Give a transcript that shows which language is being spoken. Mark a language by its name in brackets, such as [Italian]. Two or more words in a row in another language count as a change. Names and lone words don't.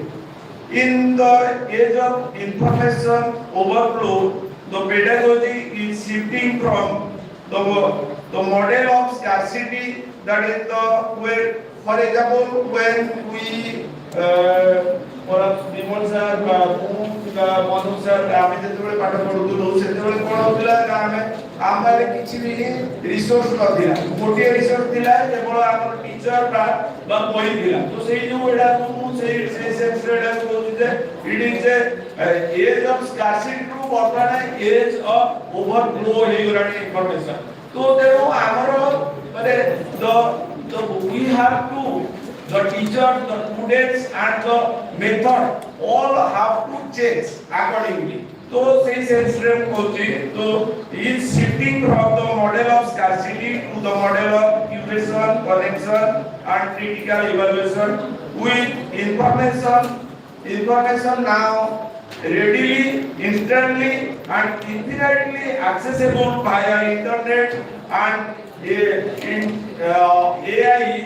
[English] In the age of information overload, the pedagogy is shifting from the model of scarcity, that is the way, for example, when we Bimal sir, Manu sir, [Odia] ଆମେ ଯେତେବେଳେ ପାଠ ପଢୁଥିଲୁ ସେତେବେଳେ କ'ଣ ହଉଥିଲା ନା ଆମ ପାଖରେ କିଛି ବି ରିସୋର୍ସ ନଥିଲା, ଗୋଟିଏ ରିସୋର୍ସ ଥିଲା କେବଳ ଆମର ଟିଚର ବା ବହି ଥିଲା। ତ ସେଇ ଯୋଉ ଏଟା ମୁଁ ସେଇ ସେନ୍ସରେ ଏଟା କହୁଛି ଯେ [English] it is age of scarcity to [Odia] ବର୍ତ୍ତମାନ [English] age of overflow [Odia] ହେଇଗଲାଣି ଇନଫର୍ମେସନ। ତ ତେଣୁ ଆମର ମାନେ [English] we have to, the teacher, the students and the method all have to change accordingly. So say sense so is shifting from the model of scarcity to the model of curation, connection and critical evaluation with information now readily, instantly and infinitely accessible via internet and AI.